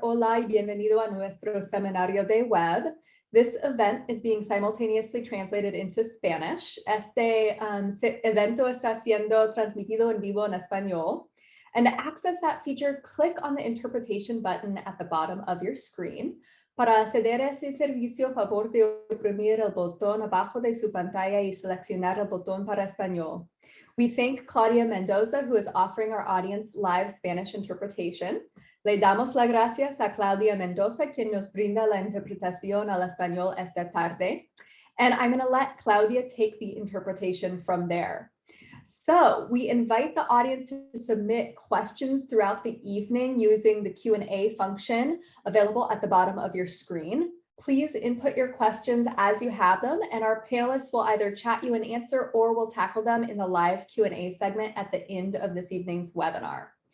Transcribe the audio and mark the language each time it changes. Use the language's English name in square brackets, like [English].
[Spanish] Hola y bienvenido a nuestro seminario de web. [English] This event is being simultaneously translated into Spanish. [Spanish] Este evento está siendo transmitido en vivo en español. [English] And to access that feature, click on the interpretation button at the bottom of your screen. [Spanish] Para acceder a ese servicio, favor de oprimir el botón abajo de su pantalla y seleccionar el botón para español. [English] We thank Claudia Mendoza, who is offering our audience live Spanish interpretation. [Spanish] Le damos las gracias a Claudia Mendoza, quien nos brinda la interpretación al español esta tarde. [English] And I'm going to let Claudia take the interpretation from there. So we invite the audience to submit questions throughout the evening using the Q&A function available at the bottom of your screen. Please input your questions as you have them, and our panelists will either chat you an answer or will tackle them in the live Q&A segment at the end of this evening's webinar.